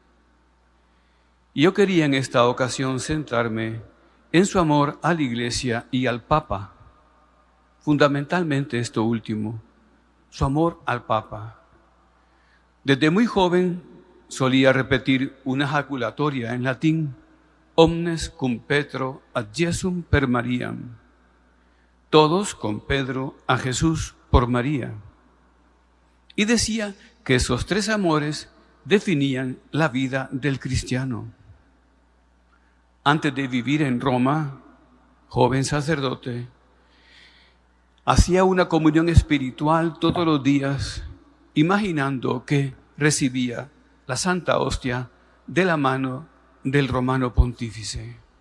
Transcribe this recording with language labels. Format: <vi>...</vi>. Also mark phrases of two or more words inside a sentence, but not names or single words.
<es>Yo quería en esta ocasión centrarme en su amor a la Iglesia y al Papa, fundamentalmente esto último, su amor al Papa. Desde muy joven solía repetir una jaculatoria en latín,</es> <la>omnes cum Petro ad Jesum per Mariam,</la> <es>todos con Pedro a Jesús por María. Y decía que esos tres amores definían la vida del cristiano. Antes de vivir en Roma, joven sacerdote, hacía una comunión espiritual todos los días, imaginando que recibía la Santa Hostia de la mano del romano pontífice.</es>